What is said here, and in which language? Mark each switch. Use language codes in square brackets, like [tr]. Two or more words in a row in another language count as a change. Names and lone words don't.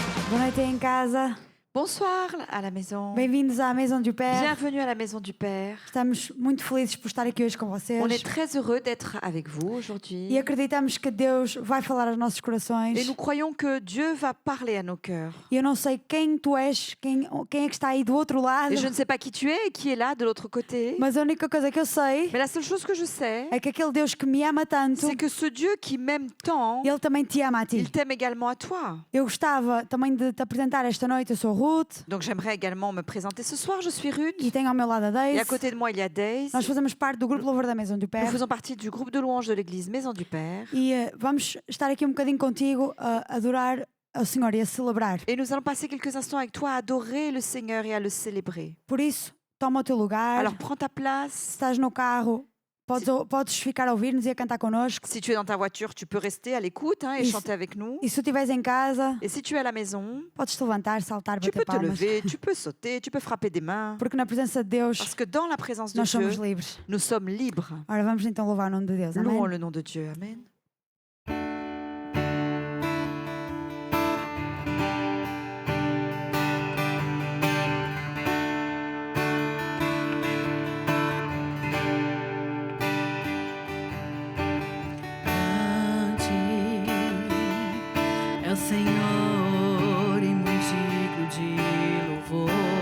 [pt] Boa noite aí em casa. [fr] Bonsoir à la maison. [pt] Bem-vindos à Maison du Père. [fr] Bienvenue à la maison du Père. [pt] Estamos muito felizes por estar aqui hoje com vocês. [fr] On est très heureux d'être avec vous aujourd'hui. [pt] E acreditamos que Deus vai falar aos nossos corações. [fr] Et nous croyons que Dieu va parler à nos cœurs. [pt] E eu não sei quem tu és, quem é que está aí do outro lado. [fr] Et je ne sais pas qui tu es et qui est là de l'autre côté. [pt] Mas a única coisa que eu sei [fr] Mais la seule chose que je sais, [pt] é que aquele Deus que me ama tanto, [fr] c'est que ce Dieu qui m'aime tant, [pt] Ele também te ama a ti. [fr] il t'aime également à toi. [pt] Eu gostava também de te apresentar esta noite. Eu sou Ruth [fr] Donc j'aimerais également me présenter ce soir. Je suis Ruth. [pt] e tenho ao meu lado a [fr] Et à [pt] Daisy. [fr] côté de moi, il y a Daisy. [pt] Nós fazemos parte do grupo de louvor da Maison du [fr] Nous Père. faisons partie du groupe de louanges de l'église Maison du Père. [pt] E vamos estar aqui um bocadinho contigo a adorar ao Senhor e a celebrar. [fr] Et nous allons passer quelques instants avec toi à adorer le Seigneur et à le célébrer. [pt] Por isso, toma o teu lugar. [fr] Alors prends ta [pt] Se [fr] place. [pt] estás no carro, podes ficar a ouvir-nos e a cantar connosco. [fr] Si tu es dans ta voiture, tu peux rester à l'écoute et Et chanter avec nous. [pt] E se tu estiveres em casa, [fr] Et si tu es à la maison, [pt] podes te levantar, saltar, [fr] tu [pt] bater [fr] peux te [pt] palmas. [fr] lever, tu peux sauter, tu peux frapper des mains. [pt] Porque na presença de Deus, [fr] Parce que dans la présence de [pt] nós somos [fr] Dieu, [pt] livres. [fr] nous sommes libres. [pt] Ora, vamos então louvar o nome de Deus. [fr] Louons [pt] Amém? [fr] le nom de Dieu. Amen. [pt] É o Senhor e muito digno de louvor.